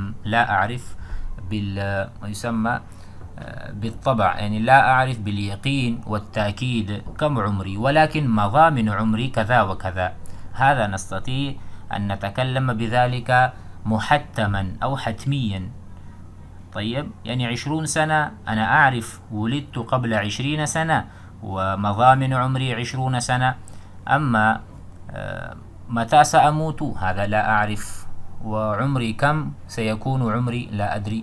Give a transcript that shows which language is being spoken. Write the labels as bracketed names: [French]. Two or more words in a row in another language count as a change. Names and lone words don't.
[Arabic] لا أعرف يسمى بالتبع، يعني لا أعرف باليقين والتأكيد كم عمري, ولكن مضى من عمري كذا وكذا. هذا نستطيع أن نتكلم بذلك محتمًا أو حتميًا. طيب، يعني 20 سنة أنا أعرف ولدت قبل 20 سنة ومضى من عمري 20 سنة. أما متى سأموت هذا لا أعرف، وعمري كم سيكون عمري لا أدري.